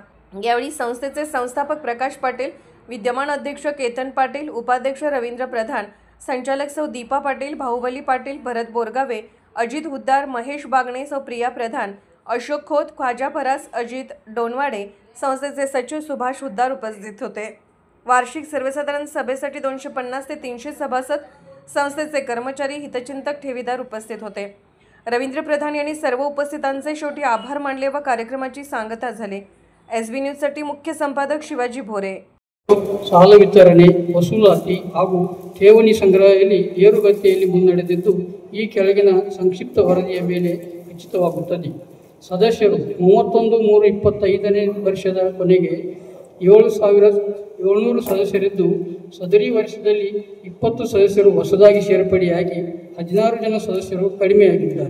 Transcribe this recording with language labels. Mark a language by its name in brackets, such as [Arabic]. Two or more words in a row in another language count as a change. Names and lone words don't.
[Marathi] यावेळी संस्थेचे संस्थापक प्रकाश पाटील, विद्यमान अध्यक्ष केतन पाटील, उपाध्यक्ष रवींद्र प्रधान, संचालक सौ दीपा पाटील, बाहुबली पाटील, भरत बोरगावे, अजित हुद्दार, महेश बागणे, सौ प्रिया प्रधान, अशोक खोत, ख्वाजा फरास, अजित डोनवाडे, संस्थेचे सचिव सुभाष हुद्दार उपस्थित होते. वार्षिक सर्वसाधारण सभेसाठी 250 ते 300 सभासद, संस्थेचे कर्मचारी, हितचिंतक, ठेवीदार उपस्थित होते. रवींद्र प्रधान यांनी सर्व उपस्थितांचे शेवटी आभार मानले व कार्यक्रमाची सांगता झाली. SB न्यूजसाठी मुख्य संपादक शिवाजी भोरे. [Kannada] ಸಾಲ ವಿತರಣೆ, ವಸೂಲಾತಿ ಹಾಗೂ ಠೇವಣಿ ಸಂಗ್ರಹದಲ್ಲಿ ಏರುಗತಿಯಲ್ಲಿ ಮುನ್ನಡೆದಿದ್ದು ಈ ಕೆಳಗಿನ ಸಂಕ್ಷಿಪ್ತ ವರದಿಯ ಮೇಲೆ ಉಚಿತವಾಗುತ್ತದೆ. ಸದಸ್ಯರು 31/3/25ನೇ ವರ್ಷದ ಕೊನೆಗೆ 7,700 ಸದಸ್ಯರಿದ್ದು, ಸದರಿ ವರ್ಷದಲ್ಲಿ 20 ಸದಸ್ಯರು ಹೊಸದಾಗಿ ಸೇರ್ಪಡೆಯಾಗಿ 16 ಜನ ಸದಸ್ಯರು ಕಡಿಮೆಯಾಗಿದ್ದಾರೆ.